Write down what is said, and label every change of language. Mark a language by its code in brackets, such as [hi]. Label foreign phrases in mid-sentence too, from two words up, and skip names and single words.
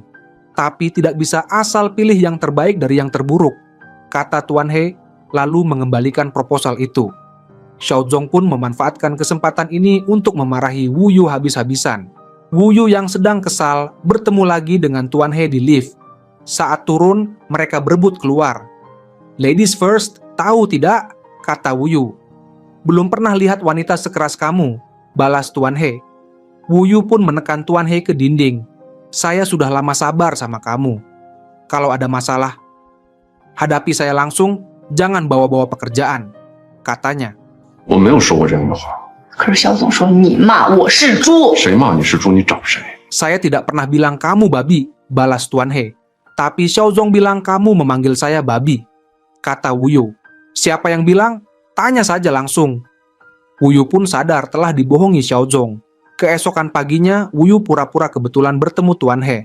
[id] Tapi tidak bisa asal pilih yang terbaik dari yang terburuk, kata Tuan He, lalu mengembalikan proposal itu. Xiao Zong pun memanfaatkan kesempatan ini untuk memarahi Wu Yu habis-habisan. Wu Yu yang sedang kesal bertemu lagi dengan Tuan He di lift. Saat turun, mereka berebut keluar. [en] "Ladies first, [id] tahu tidak?" kata Wu Yu. "Belum pernah lihat wanita sekeras kamu," balas Tuan He. Wu Yu pun menekan Tuan He ke dinding. "Saya sudah lama sabar sama kamu. Kalau ada masalah, hadapi saya langsung, jangan bawa-bawa pekerjaan," katanya. [zh] 我没有说过这样的话。可是肖总说你骂我是猪。谁骂你是猪，你找谁？ [id] "Saya tidak pernah bilang kamu babi," balas Tuan He. "Tapi Xiao Zong bilang kamu memanggil saya babi," kata Wu Yu. "Siapa yang bilang? Tanya saja langsung." Wu Yu pun sadar telah dibohongi Xiao Zong. Keesokan paginya, Wu Yu pura-pura kebetulan bertemu Tuan He.